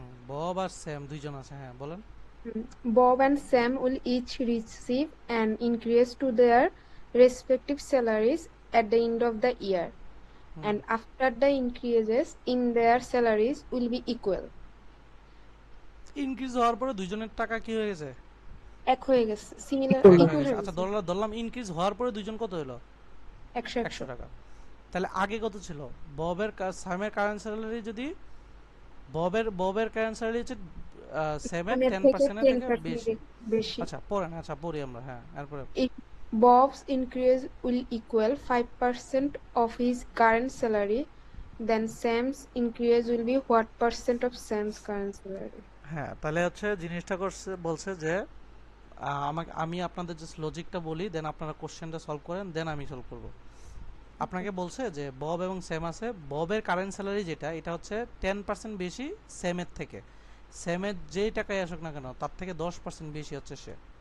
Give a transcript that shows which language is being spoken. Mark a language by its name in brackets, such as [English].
[Bangla] Bob আর Sam দুইজন আছে, হ্যাঁ বলেন। [English] Bob and Sam will each receive an increase to their respective salaries at the end of the year, and after the increases in their salaries will be equal. [Bangla] Increase হওয়ার পরে দুইজনের টাকা কি হয়ে গেছে? এক হয়ে গেছে, সিমিলার এক হয়ে ইকুয়াল গেছে। হয়ে আচ্ছা গেছে। ধরলাম ইনক্রিজ হওয়ার পরে দুইজন কত হলো? 100 100 টাকা। তাহলে আগে কত ছিল? স্যামের কারেন্ট স্যালারি যদি ববের কারেন্ট স্যালারি হচ্ছে স্যামের সামের থেকে 10% এর থেকে 10% বেশি। বেশি। আচ্ছা পড়েন, আচ্ছা পড়ি আমরা, হ্যাঁ এরপরে। [English] If Bob's increase will equal 5% of his current salary, then Sam's increase will be what percent of Sam's current salary? [Bangla] হ্যাঁ তাহলে হচ্ছে জিনিসটা বলছে যে আমি আপনাদের জাস্ট লজিকটা বলি, দেন আপনারা কোশ্চেনটা সলভ করেন, দেন আমি সলভ করব। আপনাকে বলছে যে বব এবং স্যাম আছে, ববের কারেন্ট স্যালারি যেটা এটা হচ্ছে 10% বেশি স্যামের থেকে। স্যামের যেই টাকায় আসুক না কেন তার থেকে 10% বেশি হচ্ছে সে।